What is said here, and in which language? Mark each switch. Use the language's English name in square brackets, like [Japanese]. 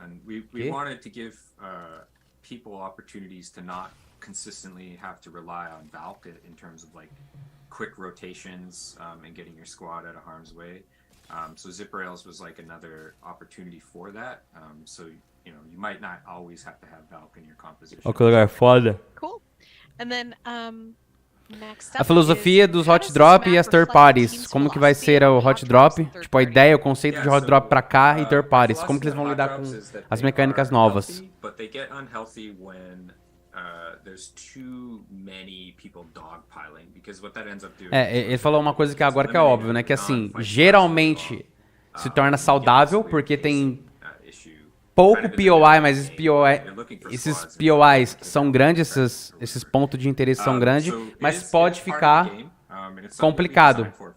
[English] And we wanted to give people opportunities to not consistently have to rely on Valk in terms of like quick rotations and getting your squad out of harm's way. So zip rails was like another opportunity for that. So you know, you might not always have to have Valk in your composition. [Portuguese] Olha que lugar foda. [English] Cool. And then next up [Portuguese] A filosofia dos hot drop e as third parties. Como que vai ser o hot drop? Tipo, a ideia, o conceito de hot drop pra cá e third parties. Como que eles vão lidar com as mecânicas novas? [English] But they get unhealthy when there's too many people dogpiling, because what that ends up doing. [Portuguese] Ele falou uma coisa que agora que é óbvio, né? Que assim, geralmente se torna saudável porque tem pouco POI, mas esses POIs são grandes, esses pontos de interesse são grandes, mas pode ficar complicado.